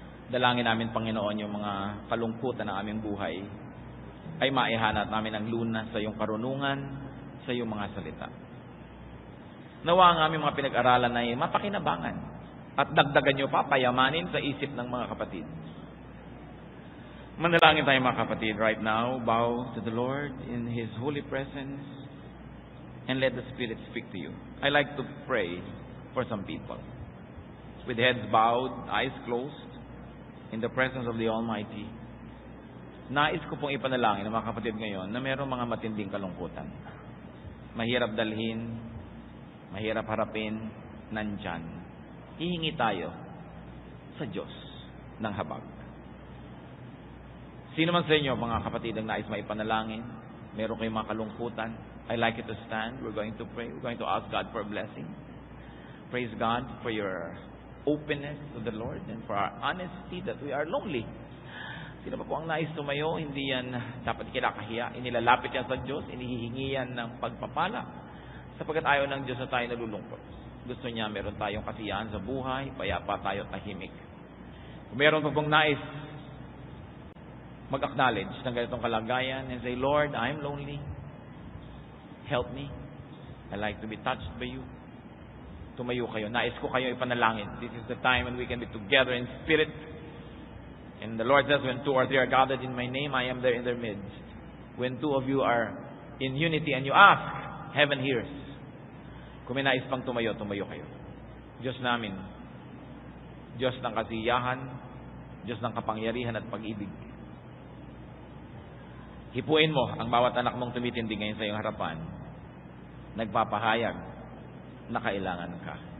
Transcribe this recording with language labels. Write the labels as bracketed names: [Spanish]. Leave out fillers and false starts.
[Filipino] Dalangin namin, Panginoon, yung mga kalungkutan ng aming buhay ay maihanap namin ang lunas sa iyong karunungan, sa iyong mga salita. Nawa ang aming mga pinag-aralan ay mapakinabangan at dagdagan niyo pa, payamanin sa isip ng mga kapatid. Manalangin tayo mga kapatid [English] right now. Bow to the Lord in His holy presence and let the Spirit speak to you. I like to pray for some people. With heads bowed, eyes closed, in the presence of the Almighty. [Filipino] Nais ko pong ipanalangin ng mga kapatid ngayon na mayroong mga matinding kalungkutan. Mahirap dalhin, mahirap harapin, nandyan. Hihingi tayo sa Diyos ng habag. Sino man sa inyo, mga kapatid, ang nais maipanalangin, meron kayong mga kalungkutan, [English] I'd like you to stand. We're going to pray. We're going to ask God for a blessing. Praise God for your openness to the Lord and for our honesty that we are lonely. [Filipino] Sino pa po ang nais tumayo, hindi yan dapat kinakahiya. Inilalapit yan sa Diyos, inihihingi yan ng pagpapala. Sapagkat ayaw ng Diyos na tayo nalulungkot. Gusto niya meron tayong kasiyahan sa buhay, payapa tayo tahimik. Kung meron pa pong nais mag-acknowledge ng ganitong kalagayan [English] and say, Lord, I'm lonely. Help me. I like to be touched by you. [Filipino] Tumayo kayo. Nais ko kayo ipanalangin. [English] This is the time when we can be together in spirit. And the Lord says, when 2 or 3 are gathered in my name, I am there in their midst. When 2 of you are in unity and you ask, heaven hears. [Filipino] Kung may nais pang tumayo, tumayo kayo. Diyos namin, Diyos ng kasiyahan, Diyos ng kapangyarihan at pag-ibig. Hipuin mo ang bawat anak mong tumitindi ngayon sa iyong harapan. Nagpapahayag na kailangan ka.